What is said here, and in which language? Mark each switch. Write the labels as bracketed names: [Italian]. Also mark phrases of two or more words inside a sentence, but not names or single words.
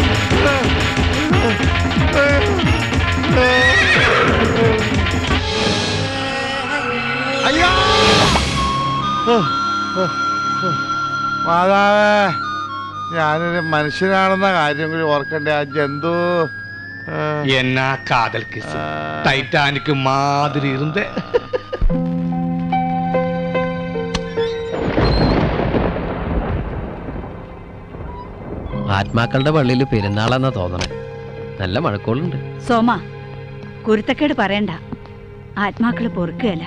[Malayalam] അയ്യോ. മാതാവേ, ഞാനൊരു മനുഷ്യനാണെന്ന കാര്യം കൂടി ഓർക്കണ്ടേ? ആ ജന്തു [Tamil] என்ன காதல் கிஸ், டைட்டானிக் மாதிரி இருந்தே. [Malayalam] ആത്മാക്കളുടെ പള്ളിയിൽ പെരുന്നാളെന്നാ തോന്നണേ. നല്ല മഴക്കോളുണ്ട്. സോമ, കുരുത്തക്കേട് പറയണ്ട. ആത്മാക്കള് പൊറുക്കുകയല്ല.